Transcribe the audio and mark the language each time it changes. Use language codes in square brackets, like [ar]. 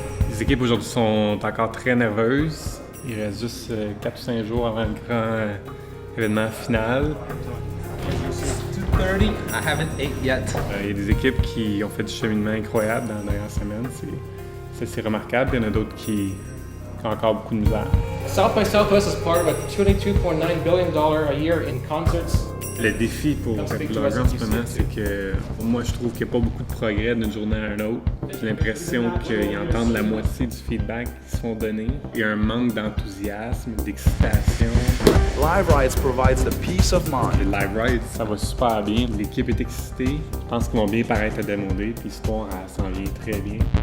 [fr] Les équipes aujourd'hui sont encore très nerveuses. Il reste juste 4 ou 5 jours avant le grand événement final. [en] 2:30. I haven't ate yet. [fr] Il y a des équipes qui ont fait du cheminement incroyable dans la dernière semaine. C'est remarquable. Il y en a d'autres qui ont encore beaucoup de misère. [en] South by Southwest is part of a $22.9 billion a year in concerts. [fr] Le défi pour Epilogger en ce moment, c'est que moi je trouve qu'il n'y a pas beaucoup de progrès d'une journée à une autre. J'ai l'impression qu'ils entendent la moitié du feedback qui se font donner. Il y a un manque d'enthousiasme, d'excitation. [en] Live Rides provides the peace of mind. [fr] Les Live Rides, ça va super bien. L'équipe est excitée. Je pense qu'ils vont bien paraître à démoder, puis l'histoire, elle s'en vient très bien.